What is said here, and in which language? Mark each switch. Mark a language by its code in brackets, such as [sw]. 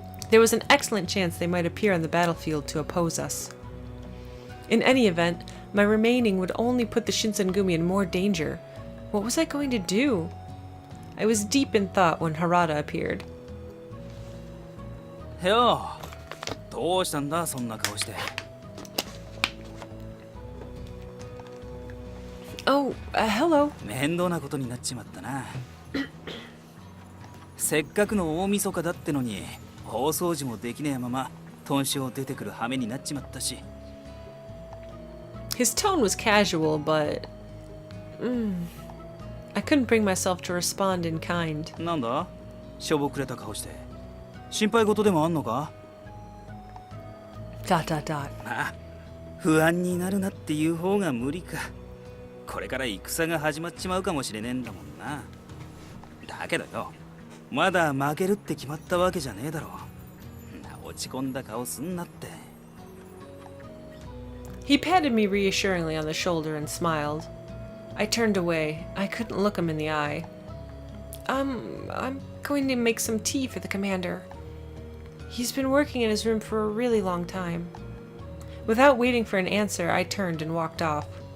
[en] There was an excellent chance they might appear on the battlefield to oppose us. In any event, my remaining would only put the Shinsengumi in more danger. What was I going to do? I was deep in thought when Harada appeared. [ja] よう、どうしたんだそんな顔して。 [en] Oh, hello. [ja] 面倒なことになっちまったな。せっかくの大晦日だってのに。大掃除もできねえまま、豚書出てくる羽目になっちまったし。 [en] His tone was casual, but I couldn't bring myself to respond in kind. [ja] なんだ？しょぼくれた顔して。心配事でもあんのか？あ、不安になるなっていう方が無理か。これから戦が始まっちまうかもしれねえんだもんな。だけどよ。まだ負けるって決まったわけじゃねえだろ。落ち込んだ顔すんなって。 [en] He patted me reassuringly on the shoulder and smiled. I turned away. I couldn't look him in the eye. I'm going to make some tea for the commander. He's been working in his room for a really long time. Without waiting for an answer, I turned and walked off.